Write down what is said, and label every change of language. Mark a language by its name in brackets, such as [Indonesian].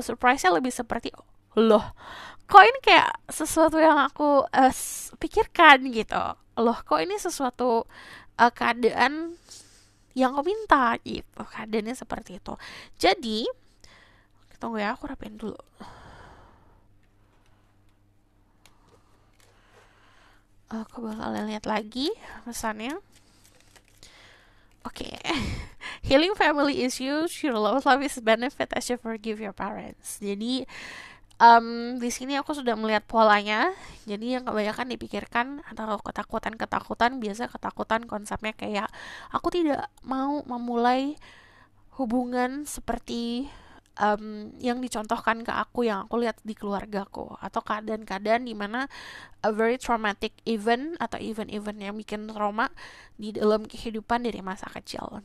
[Indonesian] Surprise-nya lebih seperti loh kok ini kayak sesuatu yang aku pikirkan gitu, loh kok ini sesuatu keadaan yang aku minta gitu, keadaannya seperti itu. Jadi tunggu ya, aku rapiin dulu. Aku bakal lihat lagi pesannya. Oke. [English] Healing family issues, your love life is benefit as you forgive your parents. [Indonesian] Jadi di sini aku sudah melihat polanya. Jadi yang kebanyakan dipikirkan atau ketakutan biasa ketakutan konsepnya kayak aku tidak mau memulai hubungan seperti yang dicontohkan ke aku, yang aku lihat di keluargaku, atau keadaan-keadaan dimana [English] a very traumatic event [Indonesian] atau event-event yang bikin trauma di dalam kehidupan dari masa kecil.